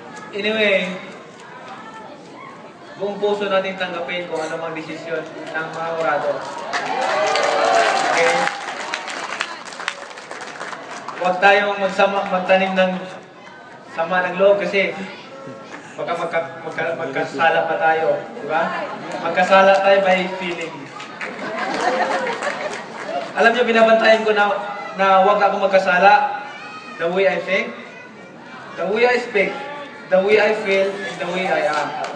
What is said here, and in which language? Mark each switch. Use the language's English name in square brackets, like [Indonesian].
[Filipino] Anyway, buong puso natin tanggapin kung ano mang desisyon ng mga orado. Okay? Huwag tayong magtanim ng sama ng loob kasi baka magkasala pa tayo. Diba? Magkasala tayo [English] by feeling. [Filipino] Alam niyo, binabantayan ko na huwag ako magkasala. [English] The way I think, the way I speak, the way I feel, and the way I am.